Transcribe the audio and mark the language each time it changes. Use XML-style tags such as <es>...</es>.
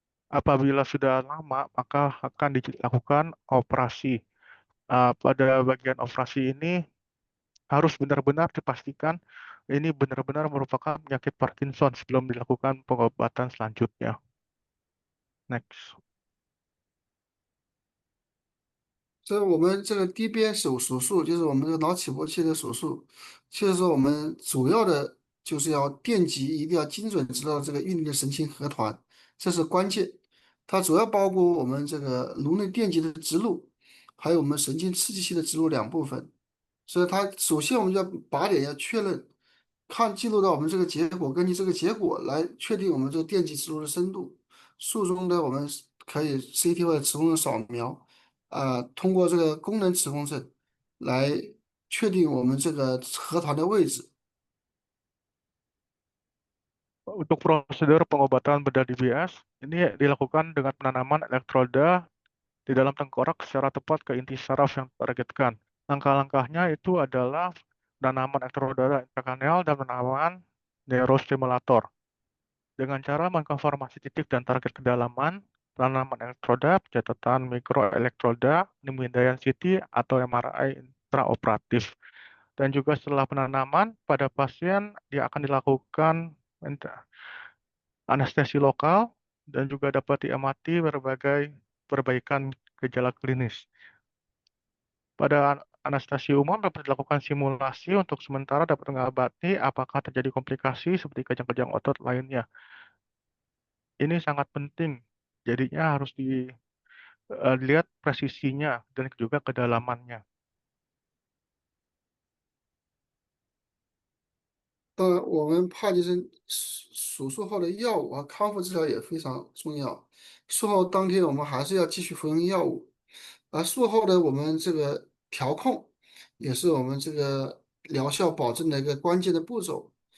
<id>Apabila sudah lama, maka akan dilakukan operasi. Pada bagian operasi ini harus benar-benar dipastikan ini benar-benar merupakan penyakit Parkinson sebelum dilakukan pengobatan selanjutnya.</id> <en>Next.</en> <zh>所以我们这个 DBS 手术，就是我们这个脑起搏器的手术，就是说我们主要的就是要电极一定要精准知道这个运动的神经核团，这是关键。它主要包括我们这个颅内电极的植入，还有我们神经刺激器的植入两部分。所以它首先我们要靶点要确认，记录到我们这个结果，根据这个结果来确定我们这个电极植入的深度。术中的我们可以 CT 或者磁共振扫描。通过这个功能磁共振来确定我们这个核团的位置。</zh> <id>Untuk prosedur pengobatan bedah DBS, ini dilakukan dengan penanaman elektroda di dalam tengkorak secara tepat ke inti saraf yang ditargetkan. Langkah-langkahnya itu adalah penanaman elektroda intrakranial dan penanaman neurostimulator. Dengan cara mengkonfirmasi titik dan target kedalaman, penanaman elektroda, pencatatan mikroelektroda, pemindaian CT atau MRI intraoperatif. Dan juga setelah penanaman pada pasien, dia akan dilakukan anestesi lokal dan juga dapat diamati berbagai perbaikan gejala klinis. Pada anestesi umum dapat dilakukan simulasi untuk sementara dapat mengobati apakah terjadi komplikasi seperti kejang-kejang otot lainnya. Ini sangat penting, jadinya harus dilihat presisinya dan juga kedalamannya.</id> <zh>当然，我们帕金森手术后的药物和康复治疗也非常重要。术后当天，我们还是要继续服用药物，而术后的我们这个调控，也是我们这个疗效保证的一个关键的步骤。</zh>